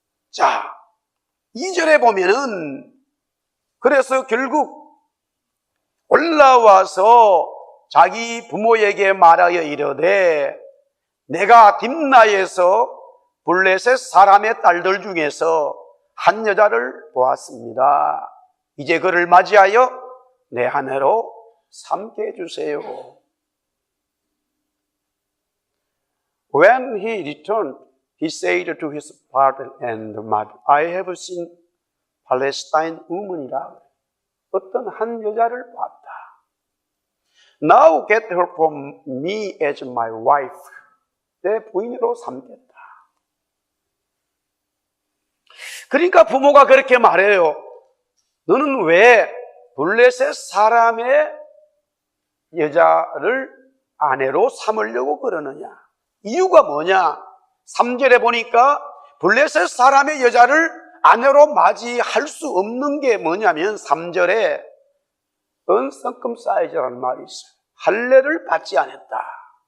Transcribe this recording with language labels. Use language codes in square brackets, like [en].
[ko] 자, 2절에 보면은 그래서 결국 올라와서 자기 부모에게 말하여 이르되 내가 딥나에서 블레셋 사람의 딸들 중에서 한 여자를 보았습니다. 이제 그를 맞이하여 내 아내로 삼게 해주세요. [en] When he returned, he said to his father and mother, I have seen Palestine woman이라. [ko] 어떤 한 여자를 봤다. [en] Now get her from me as my wife. [ko] 내 부인으로 삼겠다. 그러니까 부모가 그렇게 말해요. 너는 왜 블레셋 사람의 여자를 아내로 삼으려고 그러느냐? 이유가 뭐냐? 3절에 보니까 블레셋 사람의 여자를 아내로 맞이할 수 없는 게 뭐냐면 3절에 uncircumcised라는 말이 있어요. 할례를 받지 않았다.